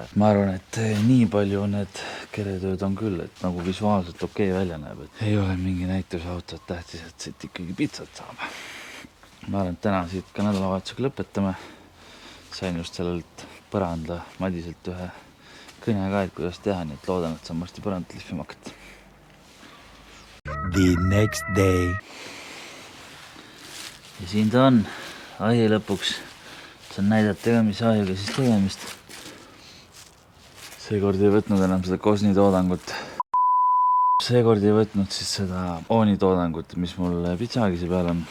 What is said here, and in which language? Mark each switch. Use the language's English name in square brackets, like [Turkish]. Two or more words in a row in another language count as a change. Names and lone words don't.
[Estonian] Ma arvan, et nii palju need keretööd on küll, et nagu visuaalselt okei välja näeb, et ei ole mingi näitusautot, tähtis, et siit ikkagi pitsat saab. Ma arvan, et täna siit ka nädalavahetusega lõpetame. Sain just sellelt põranda Madiselt ühe kõne ka, et kuidas teha, nii et loodan, et saan varsti põrandat lihvima hakata. [English] The next day. [Estonian] Ja siin ta on. Ahi lõpuks. Saan näidata ka, mis ahiga siis tegemist. Seekord ei võtnud enam seda Kosni toodangut. Seekord ei võtnud siis seda Ooni toodangut, mis mul pitsagise peal on.